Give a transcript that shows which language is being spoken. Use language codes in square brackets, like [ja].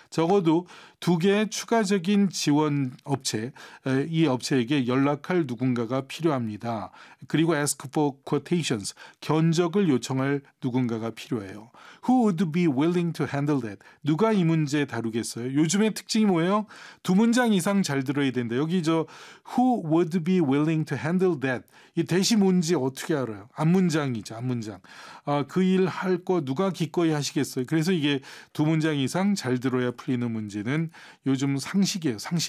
[ko] 적어도 두 개의 추가적인 지원 업체, 이 업체에게 연락할 누군가가 필요합니다. 그리고 ask for quotations, 견적을 요청할 누군가가 필요해요. [en] Who would be willing to handle that? [ko] 누가 이 문제 다루겠어요? 요즘의 특징이 뭐예요? 두 문장 이상 잘 들어야 된다. [en] 여기 저 Who would be willing to handle that? [ko] 이 대시 뭔지 어떻게 알아요? 앞문장이죠, 앞문장. 그 일 할 거 누가 기꺼이 하시겠어요? 그래서 이게 두 문장 이상 잘 들어야 풀리는 문제는 요즘 상식이에요, 상식.